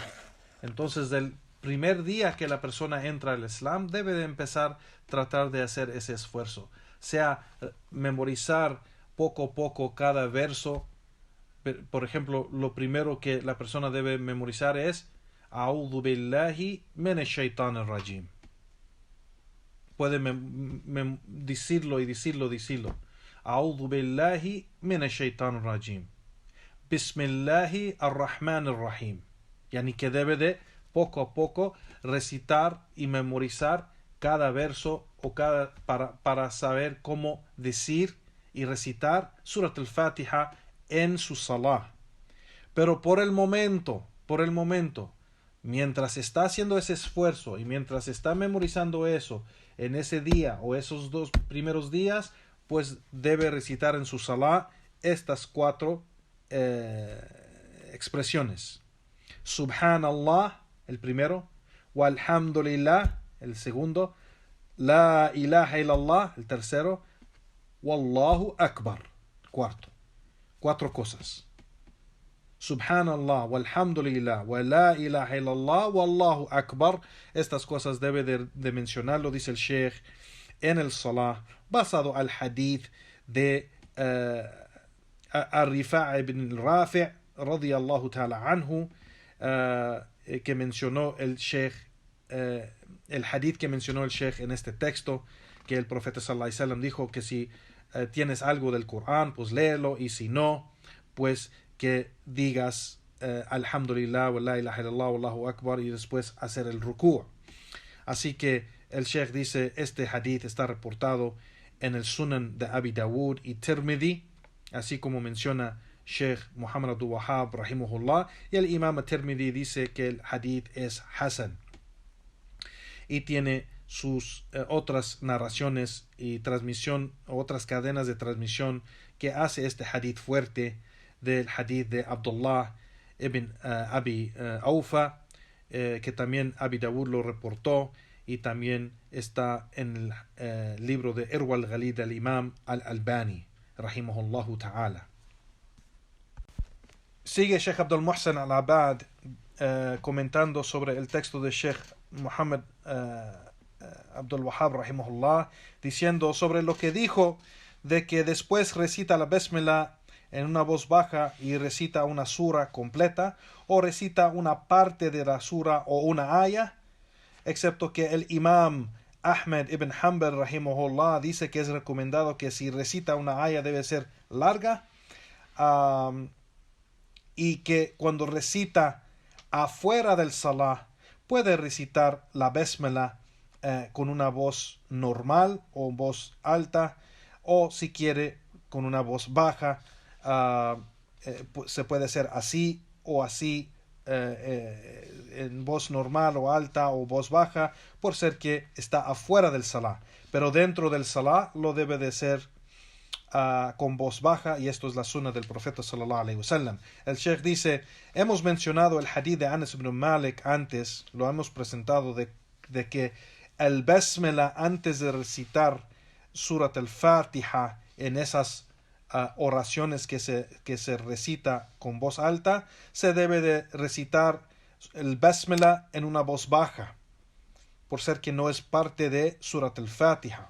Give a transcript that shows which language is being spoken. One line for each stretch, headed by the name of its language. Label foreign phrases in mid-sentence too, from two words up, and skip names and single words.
Spanish: Entonces del primer día que la persona entra al Islam debe de empezar a tratar de hacer ese esfuerzo, sea memorizar poco a poco cada verso. Por ejemplo, lo primero que la persona debe memorizar es
Arabic: أعوذ بالله من الشيطان الرجيم.
Spanish: Puede decirlo y decirlo.
Arabic: أعوذ بالله من الشيطان الرجيم. بسم الله الرحمن الرحيم.
Spanish: Yani que debe de poco a poco recitar y memorizar cada verso o para saber cómo decir y recitar Surat al-Fatiha en su salah. Pero por el momento, mientras está haciendo ese esfuerzo y mientras está memorizando eso en ese día o esos 2 primeros días, pues debe recitar en su salah estas 4 expresiones. Subhanallah, el primero. Walhamdulillah, el segundo.
Arabic: لا إله إلا الله,
Spanish: el tercero.
Arabic: والله أكبر,
Spanish: cuarto. 4 cosas.
Arabic: سبحان الله والحمد لله ولا إله إلا الله والله أكبر.
Spanish: Estas cosas debe de mencionarlo, dice el Sheikh, en el salah, basado al hadith de Rifa'a
Arabic: ابن رافع رضي الله تعالى عنه,
Spanish: que mencionó el Sheikh, el hadith que mencionó el Sheikh en este texto, que el profeta
Arabic: صلى الله عليه وسلم
Spanish: dijo que si tienes algo del Corán, pues léelo, y si no, pues que digas
Arabic: الحمد لله ولا إله إلا الله والله أكبر,
Spanish: y después hacer el ruku'. Así que el Sheikh dice, este hadith está reportado en el Sunan de Abi Dawud y Tirmidhi, así como menciona Sheikh Muhammad Abdul Wahhab rahimahullah, y el Imam Tirmidhi dice que el hadith es Hasan y tiene sus otras narraciones y transmisión, otras cadenas de transmisión que hace este hadith fuerte, del hadith de Abdullah ibn Abi Aufa, que también Abi Dawud lo reportó, y también está en el libro de Irwa al-Ghalid del Imam al-Albani
Arabic: رحمه الله تعالى.
Spanish: Sigue Sheikh Abdul Muhsin al-Abad comentando sobre el texto de Sheikh Muhammad Abdul Wahhab rahimahullah, diciendo sobre lo que dijo de que después recita la Bismillah en una voz baja y recita una sura completa, o recita una parte de la sura o una aya. excepto que el imam Ahmed ibn Hanbal rahimahullah dice que es recomendado que si recita una aya debe ser larga, y que cuando recita afuera del salah puede recitar la basmala con una voz normal o voz alta, o si quiere con una voz baja. Se puede hacer así o así, en voz normal o alta o voz baja, por ser que está afuera del salah. Pero dentro del salah lo debe de ser con voz baja, y esto es la sunna del profeta
Arabic: صلى الله عليه وسلم.
Spanish: El Sheikh dice: hemos mencionado el hadith de Anas ibn Malik antes, lo hemos presentado, de que el basmala antes de recitar surat al-Fatiha en esas oraciones que se recita con voz alta, se debe de recitar el basmala en una voz baja, por ser que no es parte de surat al-Fatiha.